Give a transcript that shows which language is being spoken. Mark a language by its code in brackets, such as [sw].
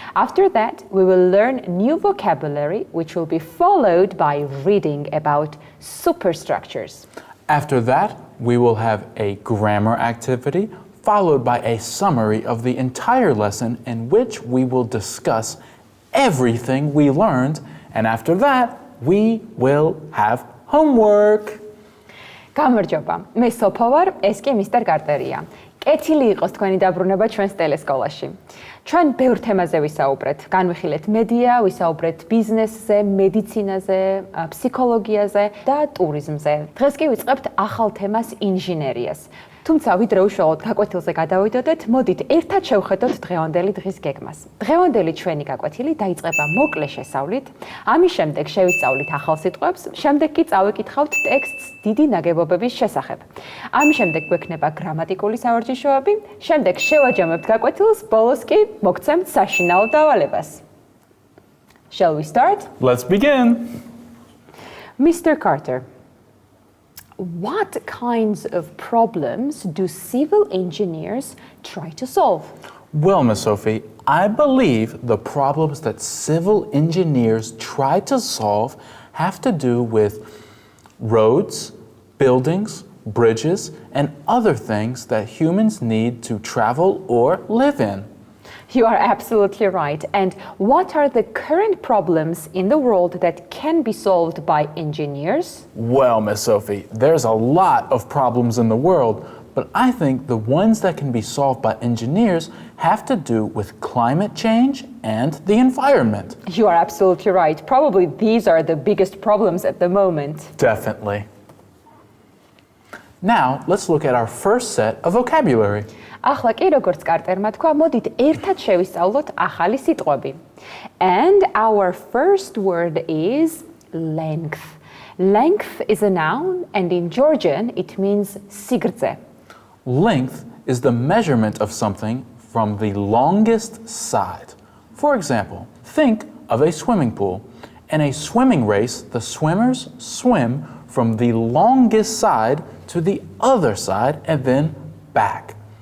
[en] After that, we will learn new vocabulary, which will be followed by reading about superstructures. After that, we will have a grammar activity, followed by a summary of the entire lesson in which we will discuss everything we learned. And after that, we will have homework. [ka] გამარჯობა, მე სოფო ვარ, ეს კი მისტერ კარტერია. კეთილი იყოს თქვენი დაბრუნება ჩვენს ტელესკოლაში. ჩვენ ბევრ თემაზე ვისაუბრეთ. განვიხილეთ მედია, ვისაუბრეთ ბიზნესზე, მედიცინაზე, ფსიქოლოგიაზე და ტურიზმზე. დღეს კი ვიწყებთ ახალ თემას ინჟინერიას. თუმცა ვიდრე უშუალოდ გაკვეთილზე გადავიდოდეთ, მოდით ერთად შევხედოთ დღევანდელი დღის გეგმას. დღევანდელი ჩვენი გაკვეთილი დაიწყება მოკლე შესავლით, ამის შემდეგ შევისწავლით ახალ სიტყვებს, შემდეგ კი წავიკითხავთ ტექსტს დიდი ნაგებობების შესახებ. ამის შემდეგ გვექნება გრამატიკული სავარჯიშოები, შემდეგ შევაჯამებთ გაკვეთილს, ბოლოს კი მოგცემთ საშინაო დავალებას. [en] Shall we start? Let's begin. Mr. Carter, what kinds of problems do civil engineers try to solve? Well, Miss Sophie, I believe the problems that civil engineers try to solve have to do with roads, buildings, bridges, and other things that humans need to travel or live in. You are absolutely right. And what are the current problems in the world that can be solved by engineers? Well, Miss Sophie, there's a lot of problems in the world, but I think the ones that can be solved by engineers have to do with climate change and the environment. You are absolutely right. Probably these are the biggest problems at the moment. Definitely. Now, let's look at our first set of vocabulary. [ka] ახლა კი როგორც კარტერმა თქვა, მოდით ერთად შევისწავლოთ ახალი სიტყვები. [en] And our first word is length. Length is a noun and in Georgian it means სიგრძე. Length is the measurement of something from the longest side. For example, think of a swimming pool. In a swimming race, the swimmers swim from the longest side to the other side and then back.